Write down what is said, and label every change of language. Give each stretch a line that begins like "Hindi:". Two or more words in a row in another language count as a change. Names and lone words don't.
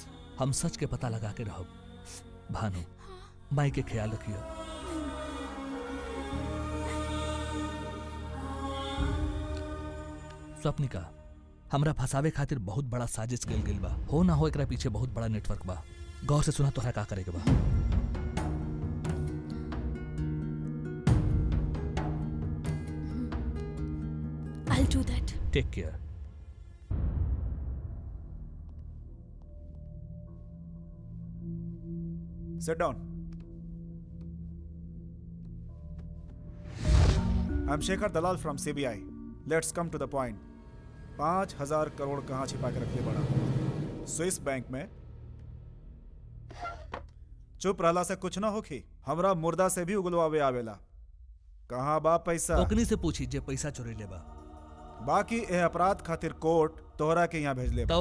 Bhojpuri: हम सच के पता लगा के रहब। भानु, माई के ख्याल रखियो। स्वप्निका, हमरा फसावे खातिर बहुत बड़ा साजिश कइल गेल बा। हो ना हो एकरा पीछे बहुत बड़ा नेटवर्क बा। गौर से सुना तोहरा का करे के बा।
English: I'll do that. Take care. Sit down. I'm Shekhar Dalal from CBI. Let's come to the point.
Bhojpuri: 5,000 करोड़ कहाँ छिपा के रखे बड़ा? स्विस बैंक में। चुप रहला से कुछ ना होखी। हमरा मुर्दा से भी उगलवावे आवेला। कहाँ बा पैसा? ओकनी से पूछी जे पैसा चोरी ले बा। बाकी ए अपराध खातिर कोर्ट तोहरा के यहाँ भेज ले बा।